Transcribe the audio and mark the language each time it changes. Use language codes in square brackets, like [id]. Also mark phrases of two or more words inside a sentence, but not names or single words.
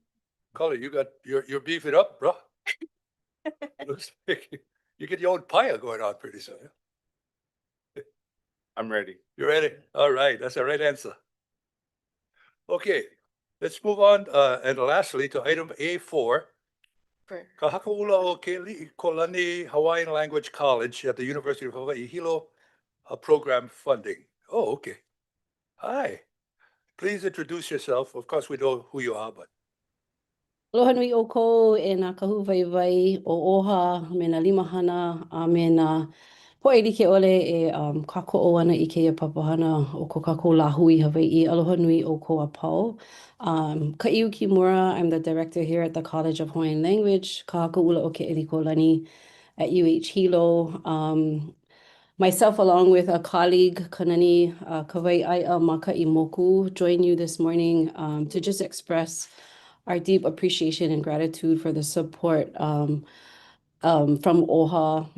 [en] Collie, you're beefing up, bro. Looks like you get your own pie going on pretty soon. I'm ready. You ready? All right. That's the right answer. Okay. Let's move on. And lastly, to item A4. Ka hakaʻula o Keʻelikōlani Hawaiian Language College at the University of Hawaiʻi Hilo program funding. Oh, okay. Hi. Please introduce yourself. Of course, we know who you are, but. [haw] Aloha nui ʻoukou e nā kahuwaiwai o ʻoha me nā limahana a me nā poʻe like ʻole e kākoʻo ana I kēia papahana o ko kākou lāhui Hawaiʻi. Aloha nui ʻoukou a pau. [en] Kaʻiu Kimura, I'm the director here at the College of Hawaiian Language, ka hakaʻula o Keʻelikōlani at UH Hilo. Myself, along with a colleague, Kanani Kawaiʻaia Makaʻimoku, join you this morning to just express our deep appreciation and gratitude for the support from OHA.